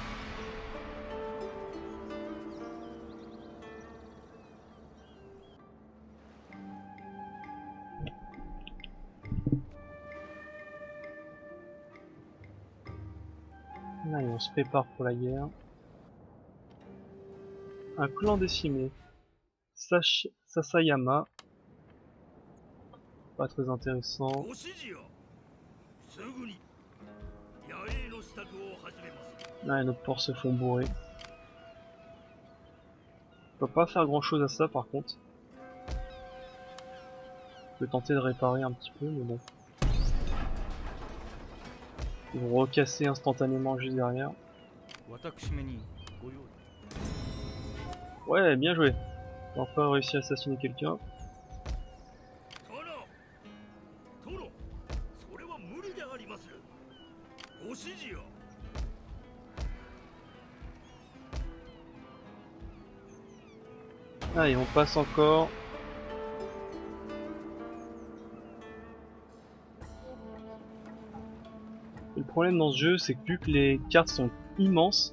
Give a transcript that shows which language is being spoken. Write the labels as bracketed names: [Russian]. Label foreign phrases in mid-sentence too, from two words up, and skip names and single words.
[French] Allez, on se prépare pour la guerre. Un clan décimé. Sasayama. Pas très intéressant. [Japanese] ご指示よ。すぐに野営の支度を始めます。 [French] Là, nos ports se font bourrer. On peut pas faire grand chose à ça par contre. Je peux tenter de réparer un petit peu, mais bon. Ils vont recasser instantanément juste derrière. [Japanese] 私めにご用意。 [French] Ouais, bien joué. J'ai enfin réussi à assassiner quelqu'un. [Japanese] 殿、それは無理であります。ご指示よ。 [French] Allez, on passe encore. Et le problème dans ce jeu, c'est que vu que les cartes sont immenses,